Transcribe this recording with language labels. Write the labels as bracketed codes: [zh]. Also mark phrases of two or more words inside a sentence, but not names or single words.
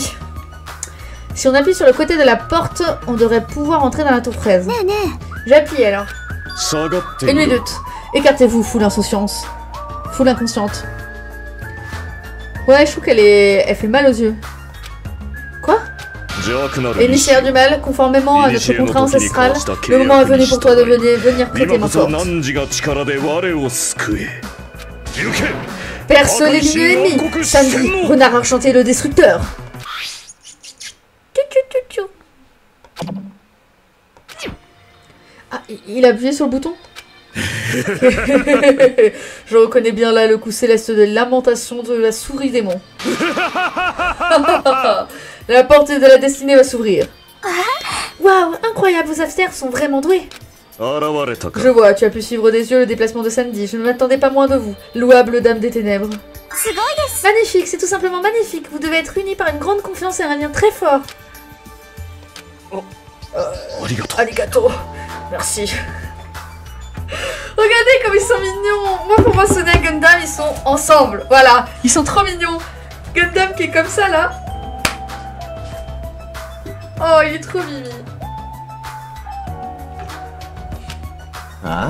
[fr] Si on appuie sur le côté de la porte, on devrait pouvoir entrer dans la tour fraise. [ja] ねえね [fr] J'appuie alors. [ja] 下がってい [fr] Une [ja] る [fr] minute. Écartez-vous, foule insouciance. Foule inconsciente. Ouais, je trouve elle fait mal aux yeux. Quoi? [ja] 邪悪なる [fr] Émissaire du mal, conformément à notre contrat ancestral, le moment est venu pour toi de venir prêter [ja] 今 [fr] main [ja] こそ [fr] forte. [ja] 汝が力で我を救え行け [fr] Perce les lignes ennemies. Sandy, renard enchanté le destructeur. Ah, il a appuyé sur le bouton. Je reconnais bien là le coup céleste de lamentation de la souris démon. La porte de la destinée va s'ouvrir. Waouh, incroyable, vos afters sont vraiment doués. [ja] 現れたか [fr] Je vois, tu as pu suivre des yeux le déplacement de Sandy. Je ne m'attendais pas moins de vous, louable dame des ténèbres. [ja] すごいです [fr] Magnifique, c'est tout simplement magnifique. Vous devez être unis par une grande confiance et un lien très fort. [ja] ありがとう Arigato. [fr] Merci. Regardez comme ils sont mignons. pour moi, Sonia et Gundam, ils sont ensemble. Voilà, ils sont trop mignons. Gundam qui est comme ça, là. Oh, il est trop mimi. Ah.